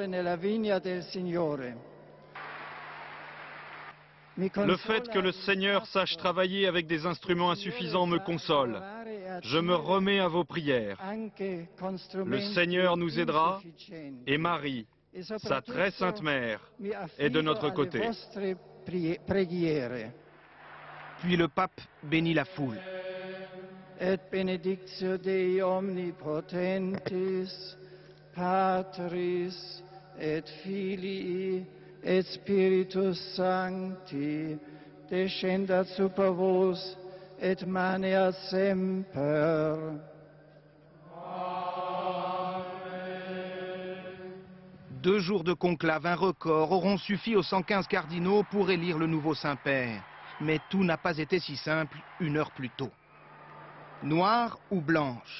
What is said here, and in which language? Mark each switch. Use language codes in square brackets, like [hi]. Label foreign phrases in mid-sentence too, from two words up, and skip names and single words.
[fr] Le fait que le Seigneur sache travailler avec des instruments insuffisants me console. Je me remets à vos prières. Le Seigneur nous aidera et Marie, sa très sainte mère, est de notre côté. Puis le pape bénit la foule. [la] Et benedictio Dei omnipotentis, Patris et Filii et Spiritus Sancti, descendat super vos et maneat semper. Amen. [fr] 2 jours de conclave, un record, auront suffi aux 115 cardinaux pour élire le nouveau Saint-Père. Mais tout n'a pas été si simple 1 heure plus tôt. Noire ou blanche?